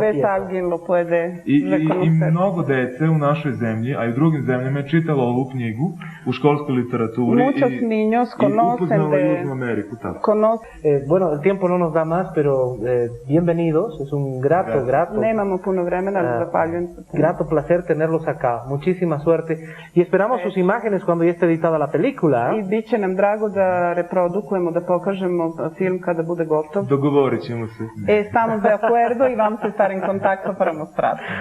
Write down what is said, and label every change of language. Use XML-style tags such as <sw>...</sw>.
<es>Tal vez alguien lo puede reconocer.</es> <sr>I mnogo dece u našoj zemlji, a i u drugim zemljama je čitalo ovu knjigu u školskoj literaturi.</sr> <es>Muchos niños conocen de</es> <sr>Južnu Ameriku, tako.</sr> <es>Bueno, el tiempo no nos da más, pero bienvenidos, es un grato.</es> <sr>Nemamo puno vremena, zahvaljujem se.</sr> <es>Grato placer tenerlos acá, muchísima suerte. Y esperamos sus imágenes cuando ya esté editada la película.</es> <sr>I bit će nam drago da reprodukujemo, da pokažemo film kada bude gotov. Dogovorit ćemo se.</sr> <es>Estamos de acuerdo y vamos a estar en contacto para mostrar.</es>